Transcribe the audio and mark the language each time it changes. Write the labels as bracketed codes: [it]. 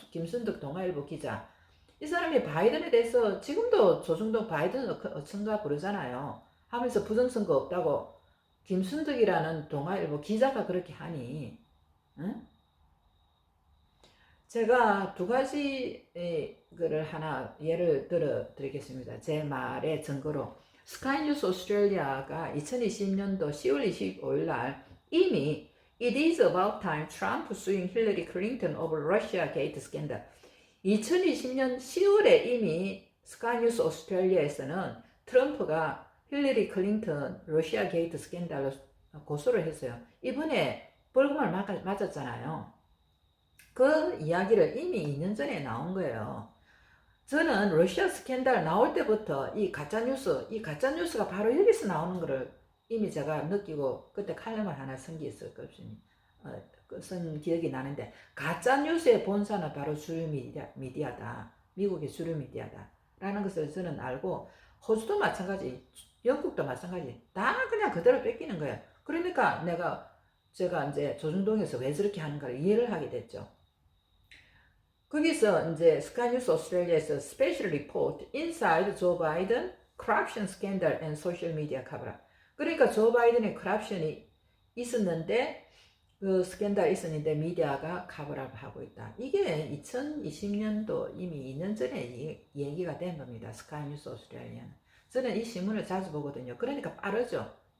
[ko] 김순덕 동아일보 기자. 이 사람이 바이든에 대해서 지금도 조중동 바이든 어천가 부르잖아요. 하면서 부정선거 없다고 김순덕이라는 동아일보 기자가 그렇게 하니, 응? 제가 두 가지 거를 하나 예를 들어 드리겠습니다. 제 말의 증거로 스카이뉴스 오스트레일리아가 2020년도 10월 25일 날 이미 [en] It is about time Trump suing Hillary Clinton over Russia Gate scandal. [ko] 2020년 10월에 이미 스카이뉴스 오스트레일리아에서는 트럼프가 힐러리 클린턴 러시아 게이트 스캔들로 고소를 했어요. 이번에 벌금을 맞았잖아요. 그 이야기를 이미 2년 전에 나온 거예요. 저는 러시아 스캔들 나올 때부터 이 가짜뉴스가 바로 여기서 나오는 거를 이미 제가 느끼고 그때 칼럼을 하나 쓴 게 있었거든요. 쓴 기억이 나는데, 가짜뉴스의 본사는 바로 주류 미디어다. 미국의 주류 미디어다. 라는 것을 저는 알고, 호주도 마찬가지, 영국도 마찬가지, 다 그냥 그대로 뺏기는 거예요. 그러니까 제가 이제 조중동에서 왜 저렇게 하는가를 이해를 하게 됐죠. 거기서 이제 스카이뉴스 오스트레일리아에서 스페셜 리포트 [en] Inside Joe Biden Corruption Scandal and Social Media Cover-up. [ko] 그러니까 조 바이든의 corruption이 있었는데 그 스캔들 있었는데 미디어가 커버업 하고 있다. 이게 2020년도 이미 2년 전에 얘기가 된 겁니다. 스카이뉴스 오스트레일리아는. 저는 이 신문을 자주 보거든요. 그러니까 빠르죠.